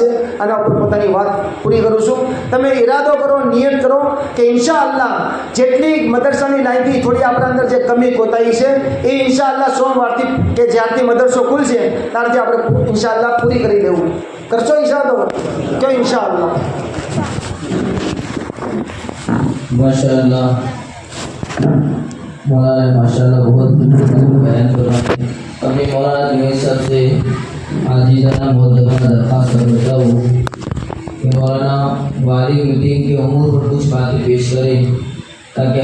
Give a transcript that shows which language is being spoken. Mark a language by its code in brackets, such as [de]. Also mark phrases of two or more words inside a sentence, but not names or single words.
[gu] આના ઉપર પોતાની વાત પૂરી કરું છું. તમે ઈરાદો કરો, નિયત કરો કે [ar] إن شاء الله [gu] જેટલી મદરસાની લાઈનથી થોડી આપણા અંદર જે કમી કોતાઈ છે એ [ar] إن شاء الله [gu] સોમવારથી કે જ્યારથી મદરસો ખુલશે ત્યારથી આપણે [ar] إن شاء الله [gu] પૂરી કરી દેવું. કરશો [ar] إن شاء الله? [gu] ક્યો [ar] إن شاء الله? [ur] ماشاءاللہ مولانا ماشاءاللہ بہت بیان کر رہا ہے. ابھی مولانا جنید صاحب سے عاجزانہ بہت درخواست کرتا ہوں کہ مولانا والی میٹنگ کی عمر پر کچھ باتیں پیش کریں تاکہ